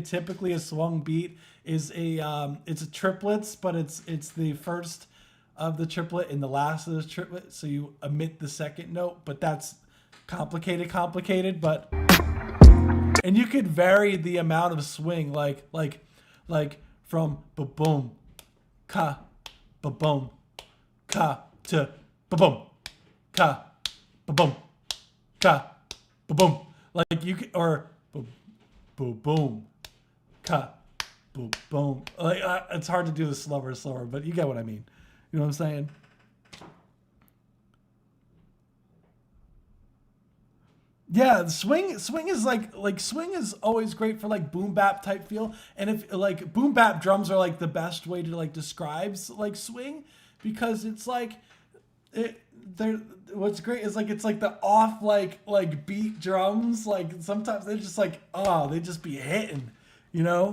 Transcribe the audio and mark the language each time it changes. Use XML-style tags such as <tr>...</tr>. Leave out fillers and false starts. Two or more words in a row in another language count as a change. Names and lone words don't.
<en>Typically a swung beat is it's a triplets, but it's the first of the triplet and the last of the triplet, so you omit the second note, but that's complicated, but and you could vary the amount of swing like from ba-boom ka ba-boom ka to ba-boom ka ba-boom ka ba-boom, like you could, or boom ka boom, like it's hard to do this slower, but you get what I mean. You know what I'm saying? Yeah, swing is like swing is always great for like boom bap type feel, and if like boom bap drums are like the best way to like describe like swing, because it's like what's great is like it's like the off like beat drums, like sometimes they're just like they just be hitting, you know?</en>